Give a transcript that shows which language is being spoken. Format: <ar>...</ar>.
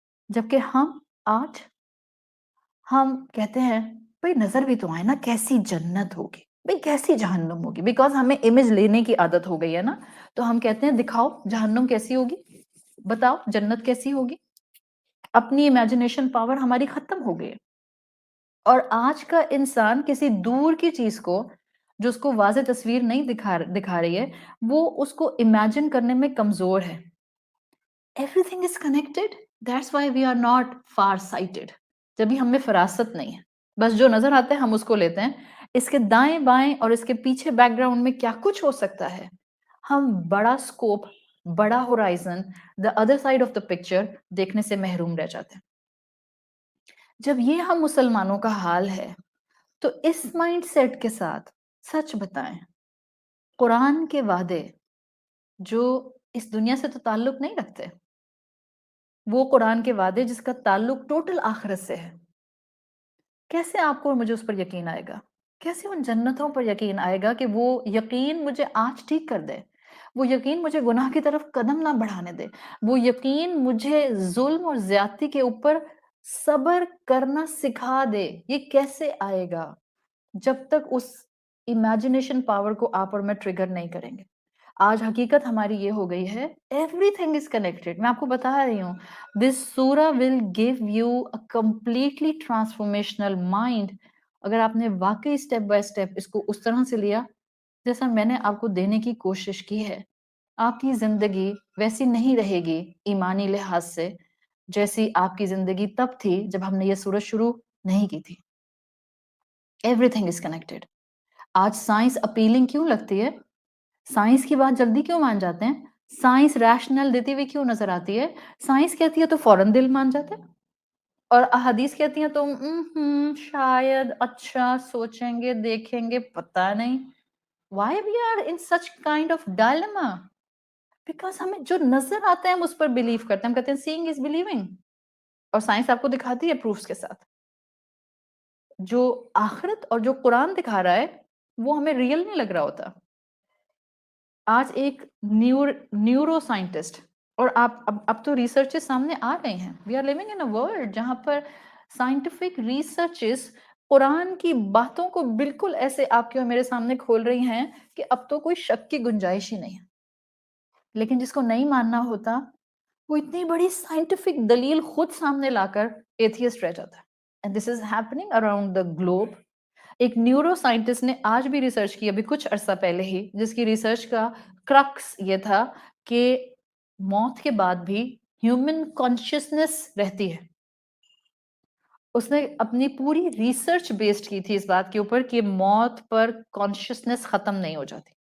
<ur>جبکہ آج ہم کہتے ہیں بھائی نظر بھی تو آئے نا کیسی جنت ہوگی، بھائی کیسی جہنم ہوگی، بیکاز ہمیں امیج لینے کی عادت ہو گئی ہے نا، تو ہم کہتے ہیں دکھاؤ جہنم کیسی ہوگی، بتاؤ جنت کیسی ہوگی۔ اپنی امیجنیشن پاور ہماری ختم ہو گئی ہے. اور آج کا انسان کسی دور کی چیز کو جو اس کو واضح تصویر نہیں دکھا رہی ہے وہ اس کو امیجن کرنے میں کمزور ہے.</ur> <en>Everything is connected. That's why we are not far sighted.</en> <ur>جبھی ہم میں فراست نہیں ہے. بس جو نظر آتا ہے ہم اس کو لیتے ہیں. اس کے دائیں بائیں اور اس کے پیچھے بیک گراؤنڈ میں کیا کچھ ہو سکتا ہے. ہم بڑا سکوپ، بڑا horizon,</ur> <en>the other side of the picture</en> <ur>دیکھنے سے محروم رہ جاتے ہیں. جب یہ ہم مسلمانوں کا حال ہے تو اس مائنڈ سیٹ کے ساتھ سچ بتائیں، قرآن کے وعدے جو اس دنیا سے تو تعلق نہیں رکھتے، وہ قرآن کے وعدے جس کا تعلق ٹوٹل آخرت سے ہے، کیسے آپ کو اور مجھے اس پر یقین آئے گا؟ کیسے ان جنتوں پر یقین آئے گا کہ وہ یقین مجھے آج ٹھیک کر دے، وہ یقین مجھے گناہ کی طرف قدم نہ بڑھانے دے، وہ یقین مجھے ظلم اور زیادتی کے اوپر صبر کرنا سکھا دے. یہ کیسے آئے گا جب تک اس امیجنیشن پاور کو آپ اور میں ٹریگر نہیں کریں گے؟ آج حقیقت ہماری یہ ہو گئی ہے</ur> <en>everything is connected.</en> <ur>میں آپ کو بتا رہی ہوں</ur> <en>this surah will give you a completely transformational mind.</en> <ur>اگر آپ نے واقعی اسٹیپ بائی اسٹیپ اس کو اس طرح سے لیا جیسا میں نے آپ کو دینے کی کوشش کی ہے، آپ کی زندگی ویسی نہیں رہے گی ایمانی لحاظ سے جیسی آپ کی زندگی تب تھی جب ہم نے یہ سورج شروع نہیں کی تھی.</ur> <en>everything is connected.</en> <ur>آج سائنس اپیلنگ کیوں لگتی ہے؟ سائنس کی بات جلدی کیوں مان جاتے ہیں؟ سائنس ریشنل دیتی ہوئی کیوں نظر آتی ہے؟ سائنس کہتی ہے تو فوراً دل مان جاتے ہیں، اور احادیث کہتی ہیں تو شاید اچھا سوچیں گے دیکھیں گے پتہ نہیں.</ur> <en>Why we are in such kind of dilemma?</en> <ur>Because ہمیں جو نظر آتا ہے ہم اس پر بلیو کرتے ہیں. ہم کہتے ہیں</ur> <en>seeing is believing،</en> <ur>اور سائنس آپ کو دکھاتی ہے پروفس کے ساتھ. جو آخرت اور جو قرآن دکھا رہا ہے وہ ہمیں ریئل نہیں لگ رہا ہوتا. آج ایک نیورو سائنٹسٹ، اور اب تو ریسرچز سامنے آ رہے ہیں.</ur> <en>we are living in a world</en> <ur>جہاں پر سائنٹیفک ریسرچز قرآن کی باتوں کو بالکل ایسے آپ کے اور میرے سامنے کھول رہی ہیں کہ اب تو کوئی شک کی گنجائش ہی نہیں ہے. لیکن جس کو نہیں ماننا ہوتا وہ اتنی بڑی سائنٹیفک دلیل خود سامنے لا کر ایتھیسٹ رہ جاتا ہے.</ur> <en>And this is happening around the globe.</en> <ur>ایک نیورو سائنٹسٹ نے آج بھی ریسرچ کی ابھی کچھ عرصہ پہلے ہی، جس کی ریسرچ کا کرکس یہ تھا کہ موت کے بعد بھی ہیومن کانشیسنس رہتی ہے. اس نے اپنی پوری ریسرچ بیسڈ کی تھی اس بات کے اوپر کہ موت پر کانشیسنس ختم نہیں ہو جاتی.</ur>